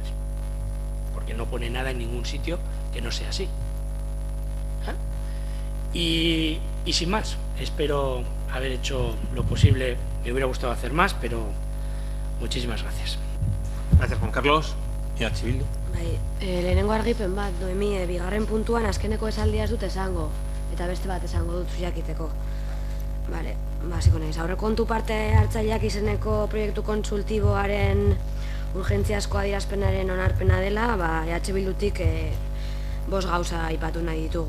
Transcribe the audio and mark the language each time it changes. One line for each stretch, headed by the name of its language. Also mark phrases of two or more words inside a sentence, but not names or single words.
Spanish: Porque no pone nada en ningún sitio que no sea así. Y sin más, espero haber hecho lo posible. Me hubiera gustado hacer más, pero muchísimas gracias. Gracias, Juan Carlos. Y a Bildu.
Basque: Bai, lehenengo argipen bat, Noemi, bigarren puntuan azkeneko esaldia ez dut esango, eta beste bat esango dut jakiteko. Bale, hasiko naiz. Aurrekontu parte hartzaileak izeneko proiektu kontsultiboaren urgentziazko adierazpenaren onarpena dela, EH Bildutik 5 gauza aipatu nahi ditugu.